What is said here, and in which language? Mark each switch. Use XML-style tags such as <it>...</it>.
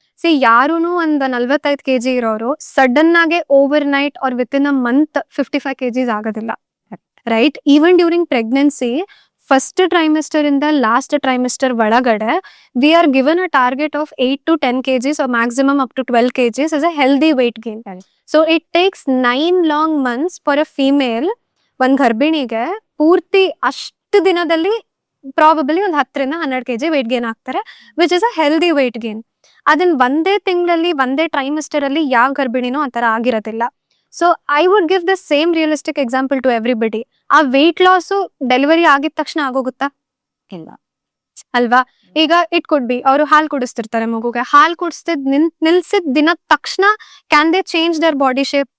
<kn>C, ಯಾರೂನು ಒಂದು 45 kg ಇರೋರು sudden ಆಗಿ</kn> <en>overnight or within a month</en> <kn>55 kgs ಆಗೋದಿಲ್ಲ, right?</kn> <en>Even during pregnancy, first trimester ಇಂದ last trimester ಒಳಗಡೆ we are given a target of 8 to 10 kgs or maximum up to 12 kgs as a healthy weight gain. So it takes 9 long months for a female,</en> <kn>ಒಂದ್ ಗರ್ಭಿಣಿಗೆ ಪೂರ್ತಿ ಅಷ್ಟು ದಿನದಲ್ಲಿ probably ಒಂದು</kn> <en>10 to 12 kg weight gain ಆಗ್ತಾರೆ, which is a healthy weight gain.</en> <kn>ಅದನ್ನ ಒಂದೇ ತಿಂಗಳಲ್ಲಿ, ಒಂದೇ ಟ್ರೈಮಿಸ್ಟರ್ ಅಲ್ಲಿ ಯಾವ ಗರ್ಭಿಣಿನೂ ಆ ತರ ಆಗಿರೋದಿಲ್ಲ.</kn> <en>So I would give the same realistic example to everybody.</en> <kn>ಆ ವೆಯ್ಟ್ ಲಾಸ್ ಡೆಲಿವರಿ ಆಗಿದ ತಕ್ಷಣ ಆಗೋಗುತ್ತಾ? ಇಲ್ಲ ಅಲ್ವಾ? ಈಗ ಇಟ್ ಕುಡ್ ಬಿ ಅವರು ಹಾಲು ಕುಡಿಸ್ತಿರ್ತಾರೆ ಮಗುಗೆ, ಹಾಲು ಕುಡಿಸ್ತಿದ್ ನಿಲ್ಸಿದ ದಿನದ ತಕ್ಷಣ</kn> <en>Can they change their body shape?</en>